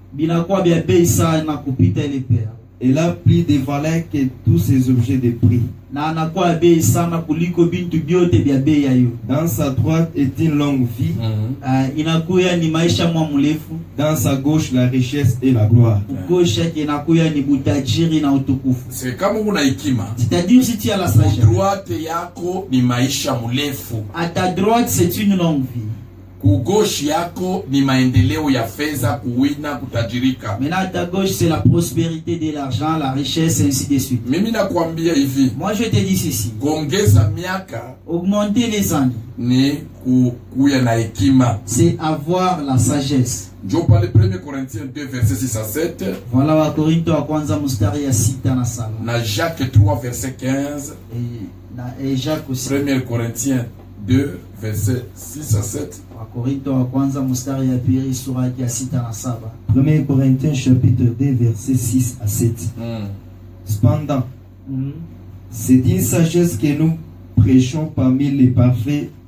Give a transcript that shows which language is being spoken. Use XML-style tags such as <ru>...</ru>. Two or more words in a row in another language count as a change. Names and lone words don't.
<fr>Elle a plus de valeur que tous ces objets de prix. Dans sa droite est une longue vie. Dans sa gauche la richesse et la gloire. C'est comme</fr> <sw>una hekima.</sw> <fr>C'est-à-dire si tu as la sagesse.</fr> <sw>Droite yako ni maisha murefu.</sw> <fr>À ta droite c'est une longue vie.</fr> <sw>Kugoshi yako ni maendeleo ya fedha, kuwina, kutajirika.</sw> <fr>Maintenant à ta gauche c'est la prospérité de l'argent, la richesse et ainsi de suite.</fr> <sw>Mimi nakwambia hivi.</sw> <fr>Moi je te dis ceci.</fr> <sw>Kuongeza miaka,</sw> <fr>augmenter les années,</fr> <sw>ni kuya na hekima.</sw> <fr>C'est avoir la sagesse. Je parle 1 Corinthiens 2 verset 6 à 7.</fr> <sw>Voilà wa Korinto wa kwanza mstari ya 6 na 7.</sw> <fr>Na Jacques 3 verset 15. Et Jacques aussi. 1 Corinthiens 2 verset 6 à 7. 1 Corinthiens chapitre 2 verset 6 à 7. Cependant, c'est une sagesse que nous prêchons parmi les parfaits.</fr>